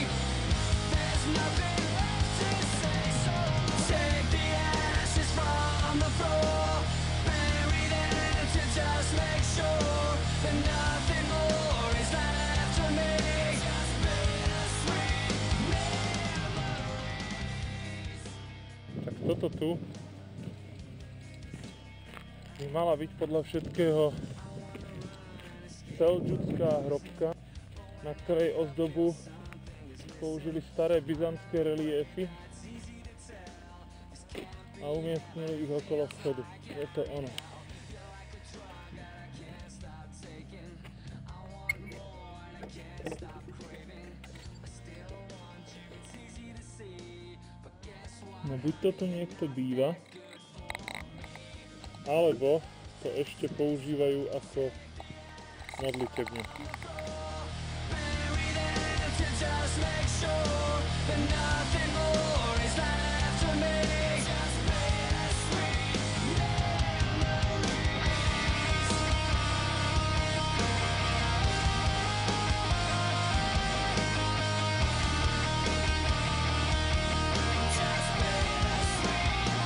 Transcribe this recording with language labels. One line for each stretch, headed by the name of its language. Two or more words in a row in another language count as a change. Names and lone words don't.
English: There's nothing left to say, so take the ashes from the floor, bury them to just make sure that nothing more is left for me. Just bittersweet memories.
Slovak: Tak toto tu by mala byť podľa všetkého seldžucká hrobka, na ktorej ozdobu použili staré byzantské reliéfy a umiestnili ich okolo vchodu. Je to ono. No buď toto niekto býva, alebo to ešte používajú ako modlitebňu.
English: Bury them to just make sure that nothing more is left for me. Just bittersweet memories. Just bittersweet